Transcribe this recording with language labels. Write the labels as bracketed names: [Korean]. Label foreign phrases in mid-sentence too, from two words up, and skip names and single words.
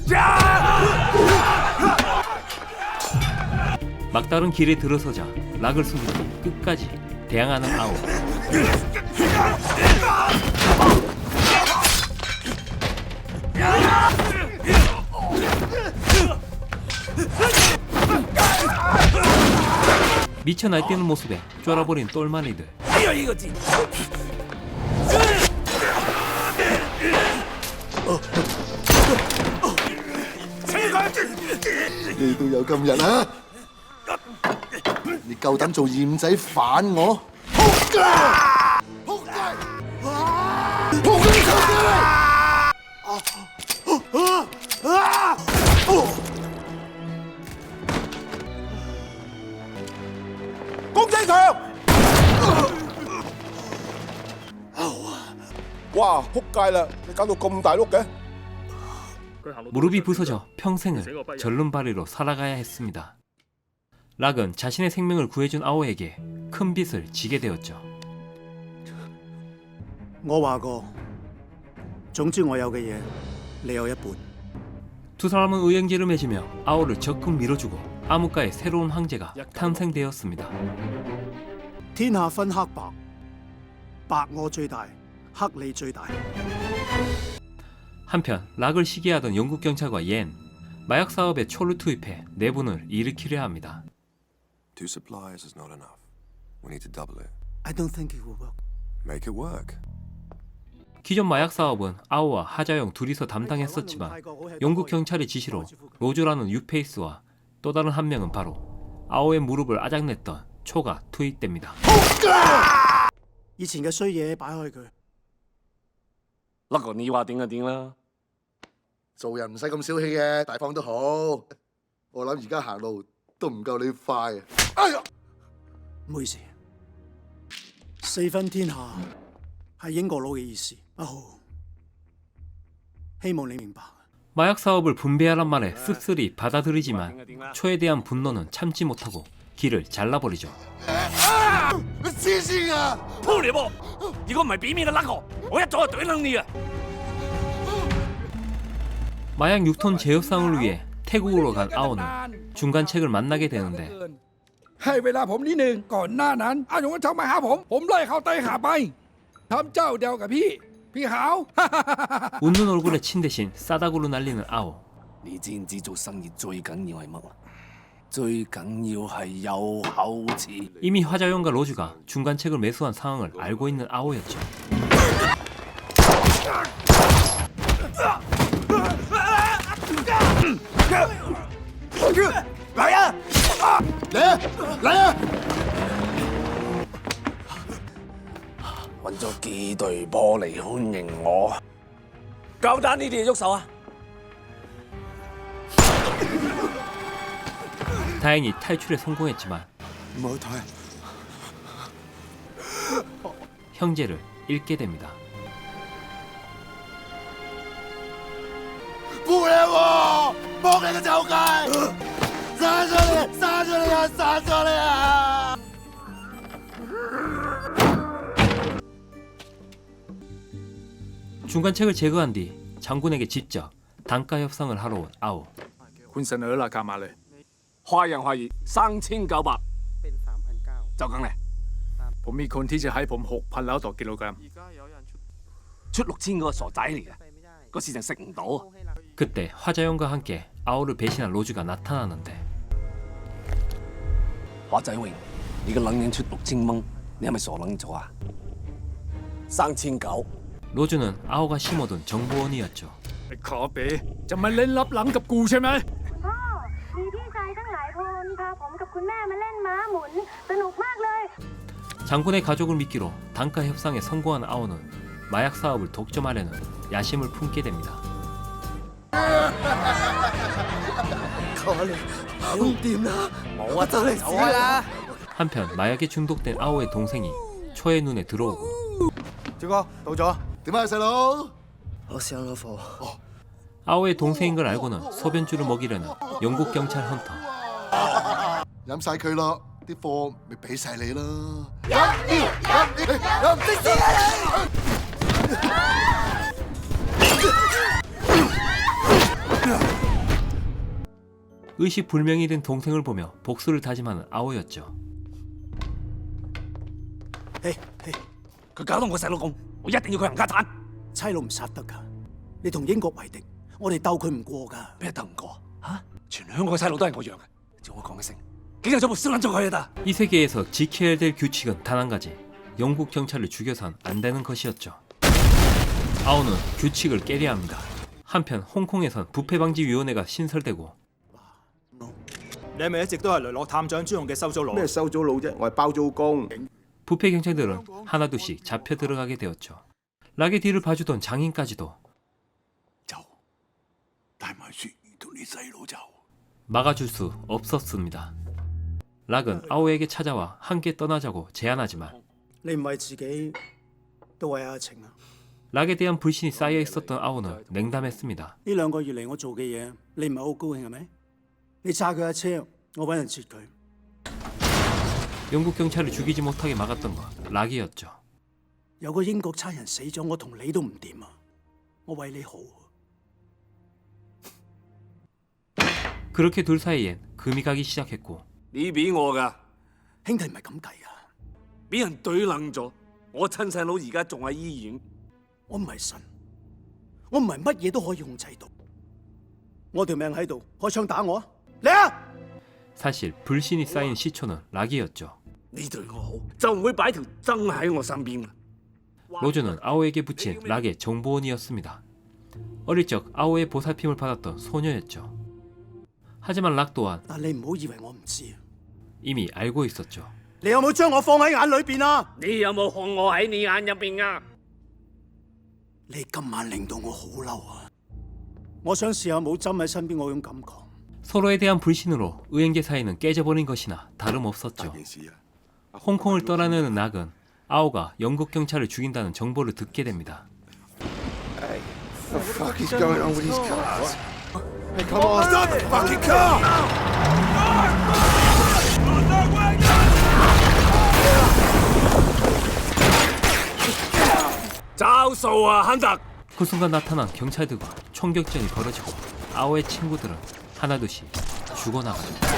[Korean] 막다른 길에 들어서자 락을 숨기고 끝까지 대항하는 아오. 미쳐 날뛰는 모습에 쫄아버린 똘마니들. [Cantonese] 只有呢個字。你都有今日啊！你夠膽做驗仔反我？仆街！仆街！仆你臭雞！公仔強！哇！仆街啦！你搞到咁大碌嘅！ [Korean] 무릎이 부서져 평생을 절름발이로 살아가야 했습니다. 락은 자신의 생명을 구해준 아오에게 큰 빚을 지게 되었죠. [Cantonese] 我話過，總之我有嘅嘢，你有一半。 [Korean] 두 사람은 의형제를 맺으며 아오를 적극 밀어주고 암흑가의 새로운 황제가 탄생되었습니다. [Cantonese] 天下分黑白，白我最大，黑你最大。 [Korean] 한편 락을 시기하던 영국 경찰과 옌, 마약 사업에 초를 투입해 내분을 일으키려 합니다. [English] 2 suppliers is not enough. We need to double it. I don't think it will work. Make it work. [Korean] 기존 마약 사업은 아오와 하자영 둘이서 담당했었지만 영국 경찰의 지시로 로즈라는 유페이스와 또 다른 한 명은 바로 아오의 무릎을 아작냈던 초가 투입됩니다. [Cantonese] 以前嘅衰嘢擺開佢。不過你話點就點啦。做人唔使咁小氣嘅，大方都好。我諗而家行路都唔夠你快啊！哎呀，唔好意思，四分天下係英國佬嘅意思，不好。希望你明白。 [Korean] 마약 사업을 분배하란 말에 씁쓸히 받아들이지만 초에 대한 분노는 참지 못하고 길을 잘라버리죠. [Cantonese] 你黐線啊！鋪你噃！如果唔係俾面嘅甩我，我一早就懟冧你啊！ [Korean] 마약 6톤 제협상을 위해 태국으로 간 아오는 중간책을 만나게 되는데 [Thai] ให้เวลาผมนิดนึงก่อนหน้านั้นอาหยงก็ชอบมาหาผมไล่เขาเตะขาไปทำเจ้าเดียวกับพี่ขาว [Korean] 웃는 얼굴에 친 대신 싸다구로 날리는 아오. [Cantonese] 你知唔知做生意最緊要係乜啊？最緊要係有口齒。 [Korean] 이미 화자영과 로즈가 중간책을 매수한 상황을 알고 있는 아오였죠. [Cantonese] 嚟啊！揾咗幾隊波嚟歡迎我，夠膽你哋喐手啊！ [Korean] 다행히 탈출에 성공했지만 [Cantonese] 唔好睇， [Korean] 형제를 잃게 됩니다. [Cantonese] 扶你我，幫你個臭雞，殺咗你，殺咗你啊，殺咗你啊！ [Korean] 중간책을 제거한 뒤 장군에게 직접 단가 협상을 하러 온 아오. [Thai] คุณเสนอราคามาเลย [Cantonese] 話人話熱3900就咁咧 [Thai] ผมมีคนที่จะให้ผม6,000แล้วต่อกิโลกรัม [Cantonese] 出6000嗰個傻仔嚟嘅個市場食唔到 [Korean] 그때 화자영과 함께 아오를 배신한 로즈가 나타나는데 [Cantonese] 華仔榮你個冷人出6000蚊你係咪傻撚咗啊3900 [Korean] 로즈는 아오가 심어둔 정보원이었죠. [Cantonese] 你可比就咪拎粒冷 [Thai] กับกูใช่ไหม พ่อ มีพี่ชายตั้งหลายคน พาผมกับคุณแม่มาเล่นม้าหมุน สนุกมากเลย [Korean] 장군의 가족을 미끼로 단가 협상에 성공한 아오는 마약 사업을 독점하려는 야심을 품게 됩니다. [Cantonese] 求下你，唔掂啦，我就嚟死啦！ [Korean] 한편 마약에 중독된 아오의 동생이 초의 눈에 들어오고 [Cantonese] 趙哥到咗，點啊細佬？我上咗課。 [Korean] 아오의 동생인 걸 알고는 소변줄을 먹이려는 영국 경찰 헌터. [Cantonese] 飲晒佢咯，啲貨咪俾晒你啦。 [Korean] 의식불명이 된 동생을 보며 복수를 다짐하는 아오였죠. 嘿嘿， [Cantonese] 佢搞到我細佬咁我一定要佢冚家鏟差佬唔殺得㗎，你同英國為敵，我哋鬥佢唔過㗎。咩得唔過嚇全香港嘅細佬都係我養嘅照我講一聲警察總部燒撚咗佢啊 [Korean] 이 세계에서 지켜야 될 규칙은 단 한 가지. 영국 경찰을 죽여선 안 되는 것이었죠. 아오는 규칙을 깨려 합니다. 한편 홍콩에선 부패방지위원회가 신설되고 [Cantonese] 你係咪一直都係雷洛探長專用嘅收租佬？咩收租佬啫？我係包租公。 [Korean] 부패 경찰들은 하나둘씩 잡혀 들어가게 되었죠. 락의 뒤를 봐주던 장인까지도 [Cantonese] 走，帶埋雪兒同你細佬走。 [Korean] 막아줄 수 없었습니다. 락은 아오에게 찾아와 함께 떠나자고 제안하지만 [Cantonese] 你唔為自己，都為阿晴啊！ [Korean] 락에 대한 불신이 쌓여 있었던 아오는 냉담했습니다. [Cantonese] 呢2個月嚟我做嘅嘢，你唔係好高興係咪？你揸佢架車，我揾人截佢。 [Korean] 영국 경찰을 죽이지 못하게 막았던 건 락이었죠. [Cantonese] 有個英國差人死咗，我同你都唔掂啊！我為你好。 [Korean] 그렇게 둘 사이엔 금이 가기 시작했고 [Cantonese] 你俾我㗎兄弟唔係咁計啊！俾人懟撚咗我親細佬而家仲喺醫院我唔係神，我唔係乜嘢都可以控制到。我條命喺度，開槍打我啊！嚟啊！ [Korean] 사실 불신이 쌓인 시초는 락이었죠. [Cantonese] 你對我好就唔會擺條爭喺我身邊啦 [Korean] 로즈는 아오에게 붙인 락의 정보원이었습니다. 어릴 적 아오의 보살핌을 받았던 소녀였죠. 하지만 락 또한 [Cantonese] 但你唔好以為我唔知啊！ [Korean] 이미 알고 있었죠. [Cantonese] 你有冇將我放喺眼裏邊啊？你有冇看我喺你眼入邊啊？你今晚令到我好嬲啊！我想試下冇針喺身邊嗰種感覺。 [Korean] 서로에 대한 불신으로 의행제 사이는 깨져버린 것이나 다름없었죠. [Cantonese] 件事啊！ [Korean] 홍콩을 떠나려는 락은 아오가 영국 경찰을 죽인다는 정보를 듣게 됩니다. [English] What the fuck is going on with these cars? Hey, come on! Stop the fucking car! [Cantonese] 找數啊，亨特！ [Korean] 그 순간 나타난 경찰들과 총격전이 벌어지고 아오의 친구들은 하나둘씩 죽어나가죠.